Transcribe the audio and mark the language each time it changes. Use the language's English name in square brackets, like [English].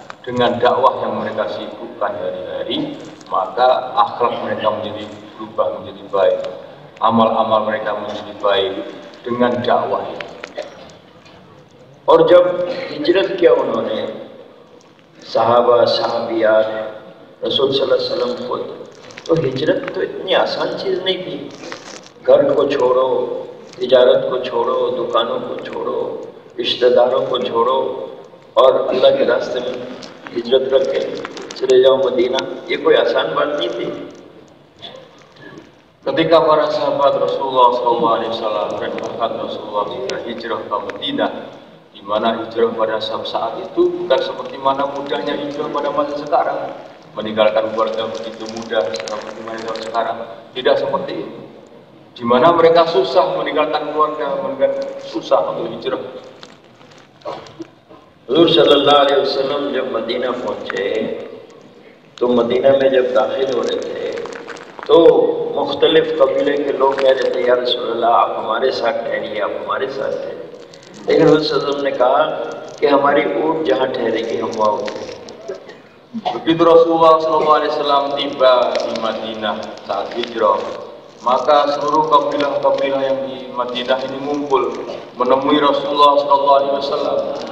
[Indonesian] Dengan dakwah yang mereka sibukkan hari-hari, maka akhlak mereka menjadi berubah menjadi baik, amal-amal mereka menjadi baik dengan dakwah ini. [Hindi] और जब हिजरत किया उन्होंने, सहाबा सहाबियात, रसूल सल्लल्लाहु अलैहि वसल्लम खुद, तो हिजरत तो इतनी आसान चीज़ नहीं थी। घर को छोड़ो, तिजारत को छोड़ो, दुकानों को छोड़ो, रिश्तेदारों को छोड़ो और अल्लाह के रास्ते में हिजरत करके चले जाओ मदीना, ये कोई आसान बात नहीं थी। [Indonesian] Ketika para sahabat Rasulullah SAW dan Rasulullah berhijrah ke Madinah, di mana hijrah pada saat itu bukan seperti mana mudahnya hijrah pada masa sekarang, meninggalkan keluarga begitu mudah seperti mana sekarang, tidak seperti itu. Di mana mereka susah meninggalkan keluarga, mereka susah untuk hijrah. [Hindi] हुज़ूर सल्लल्लाहु अलैहि वसल्लम जब Medina पहुँचे, तो Medina में जब दाखिल हो रहे थे, तो मुख्तलिफ कबीले के लोग कह रहे थे, या रसूलल्लाह आप हमारे साथ ठहरिए, आप हमारे साथ ठहरिए। लेकिन हुज़ूर सल्लल्लाहु अलैहि वसल्लम ने कहा कि हमारी ऊँट जहाँ ठहरेगी हम वहाँ उतरेंगे। [Indonesian] Begitu Rasulullah SAW tiba di Madinah saat hijrah, maka seluruh kabilah-kabilah yang di Madinah ini ngumpul menemui Rasulullah SAW.